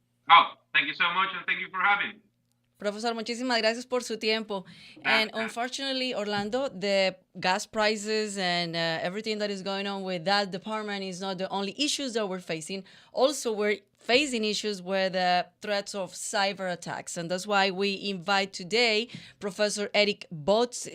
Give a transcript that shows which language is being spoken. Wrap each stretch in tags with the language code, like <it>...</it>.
<en>Oh, thank you so much, and thank you for having me.</en> <es>Profesor, muchísimas gracias por su tiempo.</es> <en>And unfortunately, Orlando, the gas prices and everything that is going on with that department is not the only issues that we're facing. Also, we're facing issues with threats of cyber attacks. And that's why we invite today Professor Eric Botz.</en>